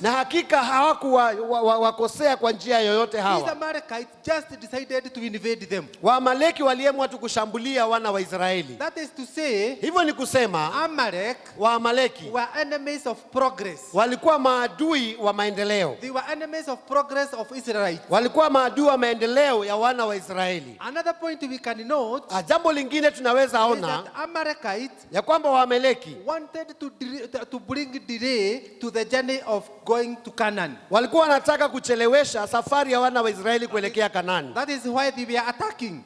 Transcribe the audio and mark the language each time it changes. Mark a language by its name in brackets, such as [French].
[Swahili] Na hakika hawakukosea kwa njia yoyote hawa. [English] These Amalekites just decided to invade them. [Swahili] Waamaleki waliamua tu kushambulia wana wa Israeli. [English] That is to say, [Swahili] hivyo ni kusema Waamaleki [English] were enemies of progress. [Swahili] Walikuwa maadui wa maendeleo. [English] They were enemies of progress of Israelites. [Swahili] Walikuwa maadui wa maendeleo ya wana wa Israeli. [English] Another point we can note, [Swahili] jambo lingine tunaweza ona, [English] that Amalekites [Swahili] ya kwamba Waamaleki [English] wanted to bring delay to the journey of going to Canaan. [Swahili] Walikuwa wanataka kuchelewesha safari ya wana wa Israeli kuelekea Kanaani. [English] That is why they were attacking.